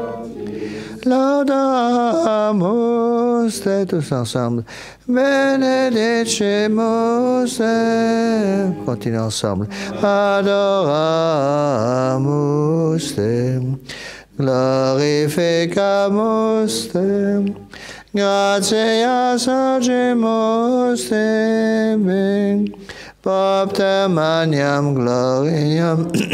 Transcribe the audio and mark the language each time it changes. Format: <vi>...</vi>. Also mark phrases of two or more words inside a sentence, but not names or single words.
<la>Laudamus te,</la> <fr>tous ensemble.</fr> <la>Benedicimus te.</la> <fr>Continuons ensemble.</fr> <la>Adoramus te. Glorificamus te. Gratias agimus te. Propter maniam gloriam.</la>